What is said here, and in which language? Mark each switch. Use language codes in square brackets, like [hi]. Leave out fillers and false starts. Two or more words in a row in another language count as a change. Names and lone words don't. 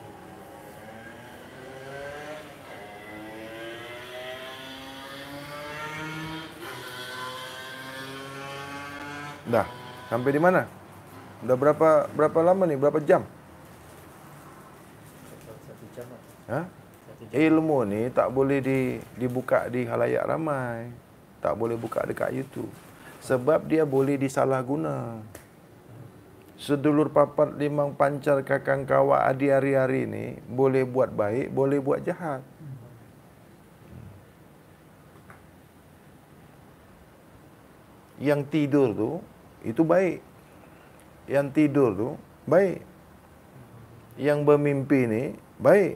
[ms] Dah, sampai di mana? [id] Udah berapa lama nih? Berapa jam? 1 jam. [ms] Ilmu ni tak boleh dibuka di khalayak ramai. Tak boleh buka dekat YouTube. Sebab dia boleh disalahguna. [jv] Sedulur papat, limang pancar, kakang kawa, adi hari-hari [ms] ni boleh buat baik, boleh buat jahat. Yang tidur tu, itu baik. Yang tidur tu, baik. Yang bermimpi ni, baik.